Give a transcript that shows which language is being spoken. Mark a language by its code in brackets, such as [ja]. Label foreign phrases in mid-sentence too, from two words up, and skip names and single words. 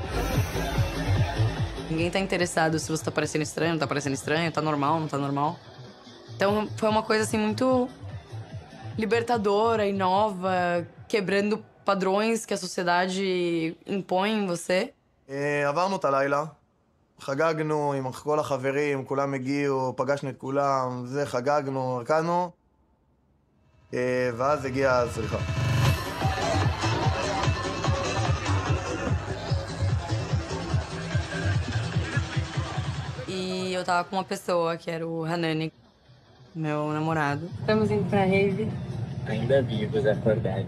[pt] Ninguém tá interessado se você tá parecendo estranho, não tá parecendo estranho, tá normal, não tá normal. Então foi uma coisa assim muito libertadora e nova, quebrando padrões que a sociedade impõe em você. [he] עברנו את הלילה, חגגנו עם כל החברים, כולם הגיעו, פגשנו את כולם, חגגנו, הרקדנו, ואז הגיעה הזריחה. [pt] E eu tava com uma pessoa, que era o Hanani, meu namorado. Estamos indo pra rave. Ainda vivos, acordados.